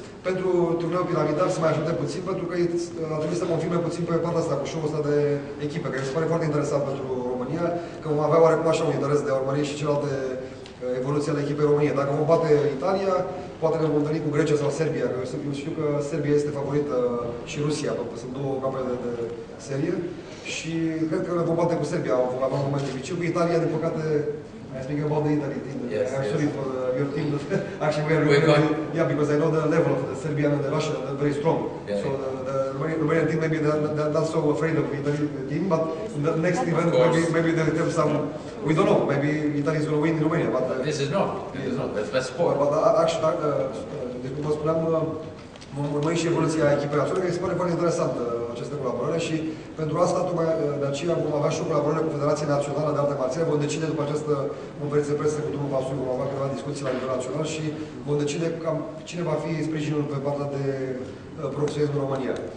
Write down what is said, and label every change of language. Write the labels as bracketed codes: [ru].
[ro] Pentru turneul piramidal să mai ajute puțin, pentru că a trebuit să confirme puțin pe partea asta, cu show-ul ăsta de echipe, care mi se pare foarte interesant pentru România, că vom avea oarecum așa un interes de a urmări și celelalte evoluții ale echipei României. Dacă vom bate Italia, poate ne vom întâlni cu Grecia sau Serbia, că eu știu că Serbia este favorită și Rusia, pentru că sunt două campioane de serie, și cred că ne vom bate cu Serbia, vom avea un moment dificil. Cu Italia, din păcate, [en] I speak about the Italy team. Yes, I'm sorry for your team. Actually, Yeah, because I know the level of the Serbian and the Russian are very strong. Yeah. So the Romanian team, maybe they're not so afraid of the Italian team, but in the next event, maybe they'll have some. We don't know. Maybe Italy is going to win in Romania, but This is not. This is not. That's sport. But actually, [ro] deci cum vă spuneam, vom urmări și evoluția echipei naționale, care se pare foarte interesantă această colaborare și pentru asta, tocmai de aceea, vom avea și o colaborare cu Federația Națională de Arte Marțiale, vom decide după această conferință de presă cu domnul Pasul, vom avea câteva discuții la nivel național și vom decide cam cine va fi sprijinul pe partea de profesionism în România.